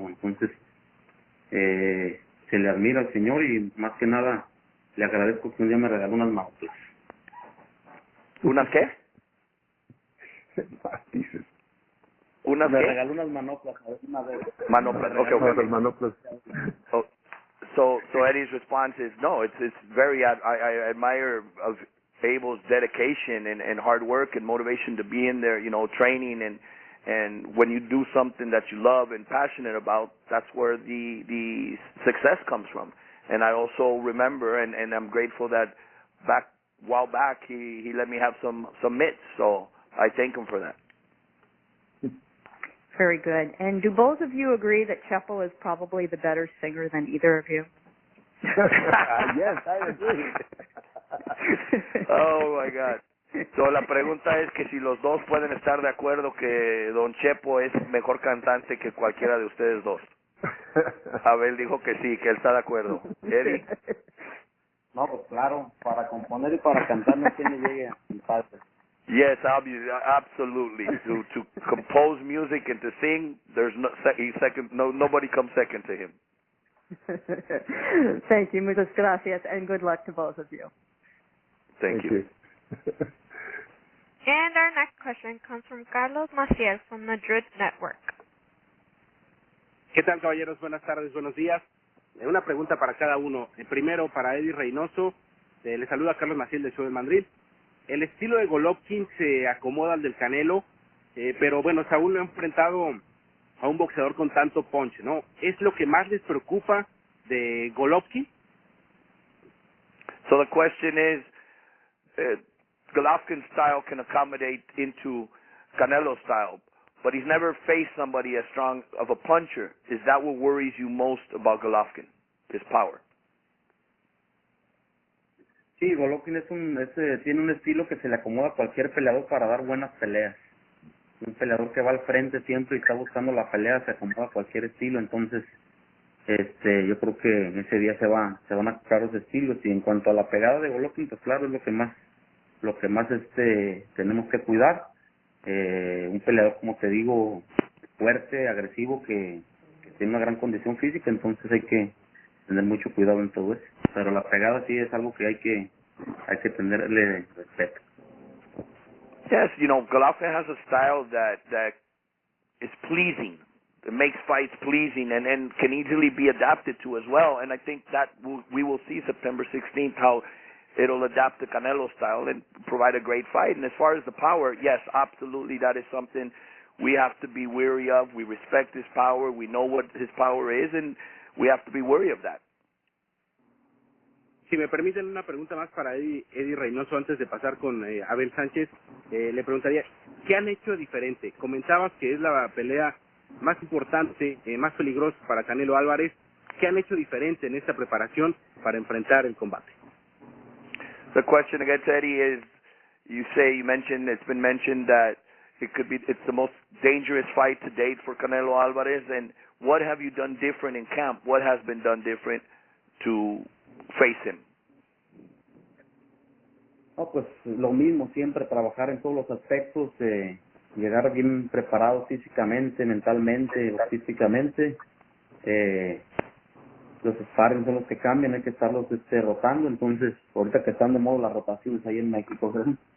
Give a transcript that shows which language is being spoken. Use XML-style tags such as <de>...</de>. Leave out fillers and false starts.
<es>Entonces se le admira al señor y más que nada le agradezco que un día me regaló unas manoplas. ¿Unas qué? ¿Unas me qué? regaló unas manoplas una vez.</es> <en>Manoplas, okay.</en> <es>Manoplas.</es> <en>So Eddie's response is, no, it's very, I admire of Abel's dedication and hard work and motivation to be in there, you know, training and when you do something that you love and passionate about, that's where the success comes from. And I also remember, and I'm grateful that a while back he let me have some mitts, so I thank him for that. Very good. And do both of you agree that Chepo is probably the better singer than either of you? Yes, I agree. Oh my God.</en> <es>So la pregunta es que si los dos pueden estar de acuerdo que Don Chepo es mejor cantante que cualquiera de ustedes dos. Abel dijo que sí, que él está de acuerdo. Eddie. No, pues claro, para componer y para cantar no tiene llegue en parte.</es> <en>Yes, absolutely. To compose music and to sing, there's nobody comes second to him. Thank you,</en> <es>muchas gracias,</es> <en>and good luck to both of you. Thank you. And our next question comes from Carlos Maciel from the Madrid Network.</en> <es>¿Qué tal, caballeros? Buenas tardes, buenos días. Una pregunta para cada uno. Primero, para Eddy Reynoso, le saluda Carlos Maciel del show de Madrid. El estilo de Golovkin se acomoda al del Canelo, pero bueno, Saúl lo ha enfrentado a un boxeador con tanto punch, ¿no? ¿Es lo que más les preocupa de Golovkin?</es> <en>So the question is, Golovkin's style can accommodate into Canelo's style, but he's never faced somebody as strong of a puncher. Is that what worries you most about Golovkin, his power?</en> <es>Sí, Golovkin tiene un estilo que se le acomoda a cualquier peleador para dar buenas peleas. Un peleador que va al frente siempre y está buscando la pelea se acomoda a cualquier estilo. Entonces, yo creo que en ese día se van a tocar los estilos. Y en cuanto a la pegada de Golovkin, pues claro, es lo que más tenemos que cuidar. Un peleador, como te digo, fuerte, agresivo, que tiene una gran condición física. Entonces hay que tener mucho cuidado en todo eso. Pero la pegada sí es algo que hay que tenerle respeto.</es> <en>Yes, you know, Golovkin has a style that is pleasing. It makes fights pleasing and can easily be adapted to as well. And I think that we will see September 16th how it'll adapt to Canelo's style and provide a great fight. And as far as the power, yes, absolutely, that is something we have to be wary of. We respect his power. We know what his power is, and we have to be wary of that.</en> <es>Si me permiten una pregunta más para Eddy Reynoso antes de pasar con Abel Sánchez, le preguntaría, ¿qué han hecho diferente? Comentabas que es la pelea más importante, más peligrosa para Canelo Álvarez. ¿Qué han hecho diferente en esta preparación para enfrentar el combate?</es> <en>The question against Eddie is, it's been mentioned that it's the most dangerous fight to date for Canelo Álvarez, and what have you done different in camp? What has been done different to face him?</en> <es>No, pues lo mismo, siempre trabajar en todos los aspectos, llegar bien preparado físicamente, mentalmente, logísticamente. Los sparring son los que cambian, hay que estarlos rotando. Entonces, ahorita que están de moda las rotaciones ahí en México, ¿verdad?</es>